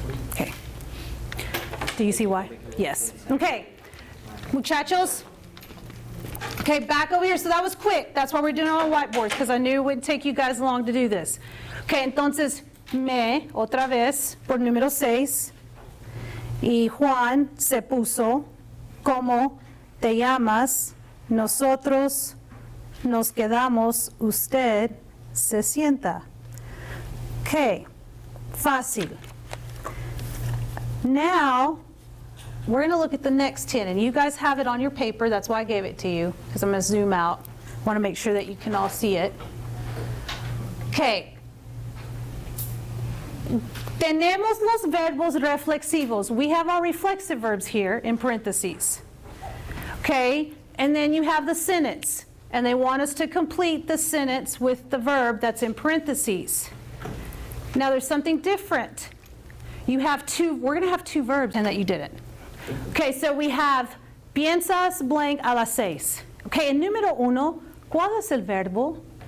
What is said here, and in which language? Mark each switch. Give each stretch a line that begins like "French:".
English: Okay. Do you see why? Yes. Okay. Muchachos. Okay, back over here. So that was quick. That's why we're doing it on whiteboards, because I knew it wouldn't take you guys long to do this.
Spanish: Okay, entonces, me, otra vez, por número 6. Y Juan se puso, ¿cómo te llamas? Nosotros nos quedamos, usted se sienta. Okay, fácil.
English: Now, we're going to look at the next 10, and you guys have it on your paper. That's why I gave it to you, because I'm going to zoom out. I want to make sure that you can all see it. Okay.
Spanish: Tenemos los verbos reflexivos.
English: We have our reflexive verbs here in parentheses. Okay, and then you have the sentence, and they want us to complete the sentence with the verb that's in parentheses. Now there's something different. You have we're going to have 2 verbs, and that you didn't. Okay, so we have piensas blank a las 6.
Spanish: Okay, en número 1, ¿cuál es el verbo?